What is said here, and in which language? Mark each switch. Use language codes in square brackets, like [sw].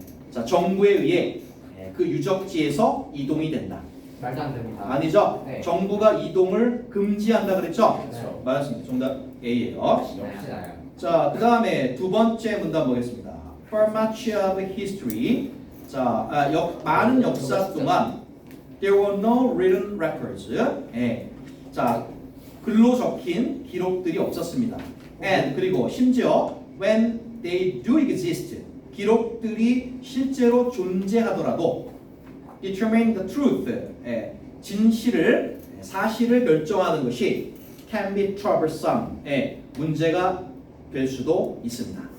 [ko] 자, 정부에 의해 그 유적지에서 이동이 된다. 말도 안 됩니다. 아니죠? 네. 정부가 이동을 금지한다 그랬죠? 그렇죠. 맞았습니다. 정답 A예요. 역시 나요. 자, 그 다음에 두 번째 문단 보겠습니다. [en] For much of history, [ko] 자, 많은 역사 동안 [en] There were no written records. [ko] 예. 자, 글로 적힌 기록들이 없었습니다. And 그리고 심지어 [en] when they do exist, [ko] 기록들이 실제로 존재하더라도 [en] determine the truth, [ko] 예. 진실을 사실을 결정하는 것이 [en] can be troublesome, [ko] 예. 문제가 될 수도 있습니다.